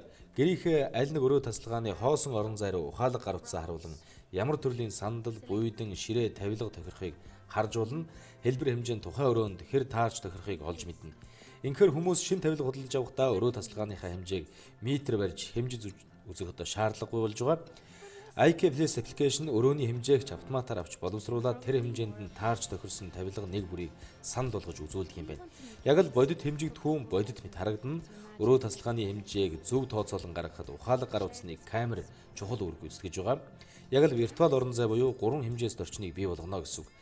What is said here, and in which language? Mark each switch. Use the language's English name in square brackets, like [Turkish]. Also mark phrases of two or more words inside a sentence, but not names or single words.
[Mongolian] Гэрийнхээ аль нэг өрөө тасалгааны хоосон орон зай руу ухаалаг гар утсаа харуулan ямар төрлийн сандал, буйдан, ширээ, тавилга тохирохыг харж болно. Хэлбэр хэмжээнд тухайн өрөөнд хэр таарч тохирохыг олж мэднэ. Инхээр хүмүүс шин тавилга худалдаж авахдаа өрөө тасалгааныхаа хэмжээг метр барьж хэмжиж үзэх одоо шаардлагагүй болж байгаа. IKEA Place application өрөөний хэмжээгч автоматар авч боловсруулаад тэр хэмжээнд нь таарч тохирсон тавилга нэг бүрийг санал болгож үзүүлдэг юм байна. Яг л бодит хэмжигдэхүүн бодит мэт харагдана. Өрөө тасалгааны хэмжээг зөв тооцоолон гаргахад ухаалаг гар утсны камер чухал үр гүйцэтгэж байгаа. Яг л виртуал орон зай буюу 3 хэмжээст орчныг бий болгоно гэсэн үг.